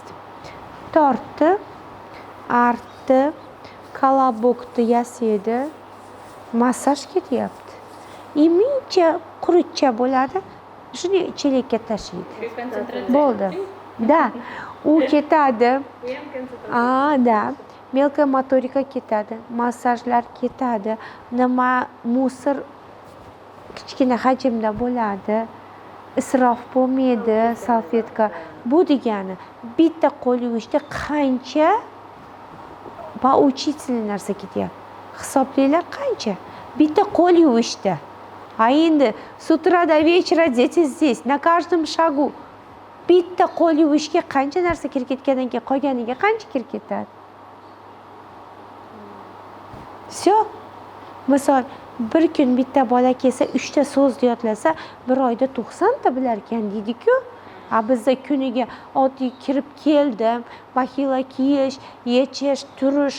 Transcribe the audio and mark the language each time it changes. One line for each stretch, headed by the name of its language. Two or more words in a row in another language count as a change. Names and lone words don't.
Uzbek: Tortdi, artdi, kolobokni yasaydi, massaj ketyapti. И muncha qurutcha bo'ladi, shuni chelakka tashlaydi. Bo'ldi. Да, u ketadi.
Russian: Да. мелкая моторика
Uzbek: ketadi, massajlar ketadi, nima musor kichkina hajmda bo'ladi, isrof bo'lmaydi salfetka. Bu degani bitta qo'l yuvishda qancha поучительный narsa ketyapti. Hisoblanglar qancha? Bitta qo'l yuvishda.
Russian: А endi с утра до вечера дети здесь, на каждом шагу.
Uzbek: Bitta qo'l yuvishga qancha narsa kirib ketgandan keyin qolganiga qancha kirib ketadi?
Russian: Всё.
Uzbek: Misol, bir kun bitta bola kelsa, 3 ta so'z yodlasa, bir oyda 90 ta bilar ekan deydi-ku. Bizda kuniga oddiy kirib keldim, baxila kiyish, yechish, turish,